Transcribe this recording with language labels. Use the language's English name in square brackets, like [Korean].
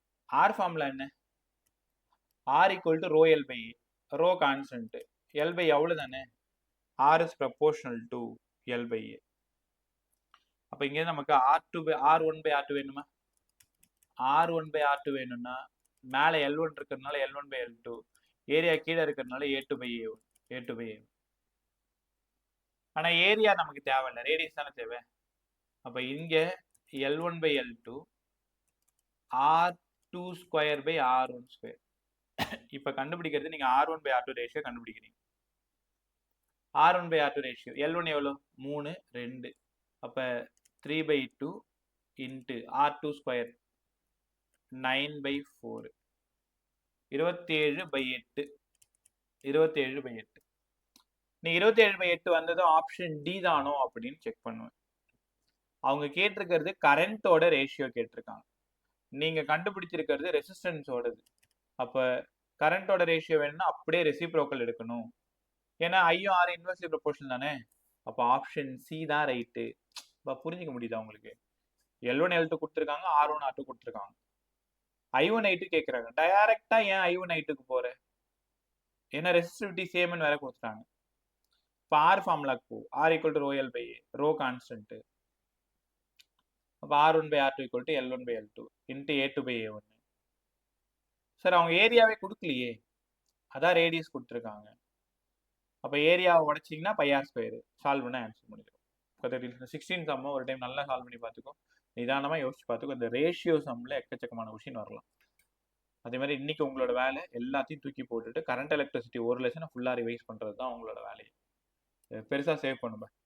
[Tamil] R formula என்ன? [English] R equal to rho L by rho constant, [Tamil] L by எவ்வளவு தானே, [English] R is proportional to L by A. [Tamil] அப்ப இங்க நமக்கு R1 by R2 வேணுமா? R1 by R2 வேணும்னா மேல L1 இருக்கிறதுனால L1 by L2, ஏரியா கீழே இருக்கிறதுனால A2 by A1, A2 by A1. ஆனா ஏரியா நமக்கு தேவையில்லை, ரேடியஸ் தானே தேவை. [English] அப்ப இங்க L1 by L2 R2 square by R1 square. [Tamil] இப்ப கண்டுபிடிக்கிறது நீங்க R1 by R2 ratio கண்டுபிடிக்கிறீங்க. R1 by R2 ratio L1 எவ்வளோ? 3 2. அப்ப 3 by 2 into R2 square 9 by 4, 27 by 8, 27 by 8. நீ 27 by 8 வந்ததும் ஆப்ஷன் டி தானோ அப்படின்னு செக் பண்ணுவேன். அவங்க கேட்டிருக்கிறது கரண்டோட ரேஷியோ கேட்டிருக்காங்க, நீங்க கண்டுபிடிச்சிருக்கிறது ரெசிஸ்டன்ஸோடது. அப்ப கரண்டோட ரேஷியோ வேணும்னா அப்படியே ரெசிப்ரோக்கல் எடுக்கணும், ஏன்னா ஐயும் ஆர் இன்வெர்ஸ்லி ப்ரொபோர்ஷனல் தானே. அப்ப ஆப்ஷன் சி தான் ரைட்டு. புரிஞ்சுக்க முடியுதா உங்களுக்கு? L1 L2 கொடுத்துருக்காங்க, R1 R2 கொடுத்துருக்காங்க, I1 I2 கேட்குறாங்க. டைரக்டா ஏன் I1 I2க்கு போற? ஏன்னா ரெசிஸ்டிவிட்டி சேம்னு வேற கொடுத்துட்டாங்க. [English] இப்போ ஆர் ஃபார்முலாக்கு போ, R equal to rho L by A, rho constant. அப்போ R1 by R2 equal to L1 by L2 into A2 by A1. [Tamil] Sir அவங்க ஏரியாவே கொடுக்கலையே, அதான் ரேடியஸ் கொடுத்துருக்காங்க. அப்போ ஏரியாவை உடைச்சிங்கன்னா பையார் ஸ்கொயர், சால்வ் பண்ண ஆன்சர் முடியும். 16 சம்ம ஒரு டைம் நல்லா சால்வ் பண்ணி பார்த்துக்கோ, நிதானமாக யோசிச்சு பார்த்துக்கோ. இந்த ரேஷியோ சம்மில் எக்கச்சக்கமான கொஷின் வரலாம். அதே மாதிரி இன்னைக்கு உங்களோட வேலை எல்லாத்தையும் தூக்கி போட்டுட்டு கரண்ட் எலக்ட்ரிசிட்டி ஒரு லெசனை ஃபுல்லாக ரிவைஸ் பண்ணுறது தான் உங்களோட வேலையை. பெருசாக சேவ் பண்ணுவேன்.